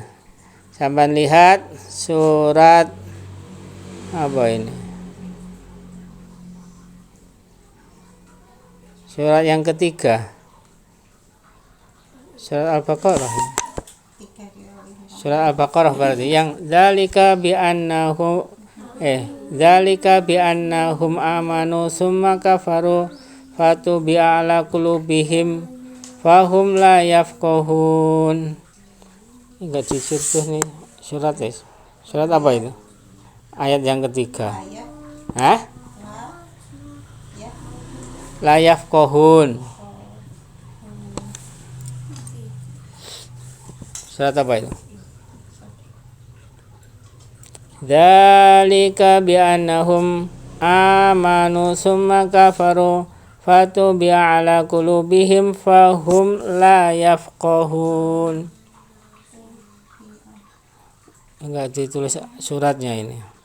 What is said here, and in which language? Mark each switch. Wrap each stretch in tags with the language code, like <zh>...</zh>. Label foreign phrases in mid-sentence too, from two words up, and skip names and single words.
<id>Sampai lihat surat apa ini? Surat yang ketiga. Surat Al-Baqarah. Surat Al-Baqarah berarti yang</id> <ar>ذلك بأنهم آمنوا ثم كفروا فطبع على قلوبهم فهم لا يفقهون.</ar> <id>Enggak jujur tuh nih surat es. Surat apa itu? Ayat yang ketiga. Hah?</id> <ar>لا يفقهون.</ar> <id>Surat apa itu?</id> <ar>ذلك بأنهم آمنوا ثم كفروا فطبع على قلوبهم فهم لا يفقهون.</ar> <id>Enggak ditulis suratnya ini.</id>